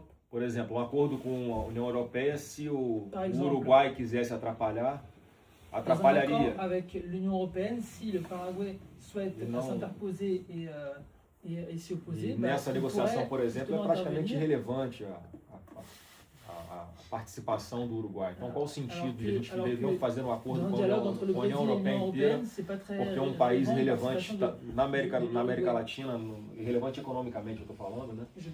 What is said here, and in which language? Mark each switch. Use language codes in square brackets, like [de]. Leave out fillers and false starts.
[pt] Por exemplo, um acordo com a União Europeia, se o Uruguai quisesse atrapalhar, atrapalharia. [fr] Avec l'Union européenne, si le Paraguay souhaite s'interposer et s'y opposer, [pt] nessa negociação, por exemplo, é praticamente irrelevante a participação do Uruguai. Então, qual o sentido de a gente não fazer um acordo com a União Europeia inteira, porque é um país irrelevante na América Latina, irrelevante economicamente, eu estou falando, né?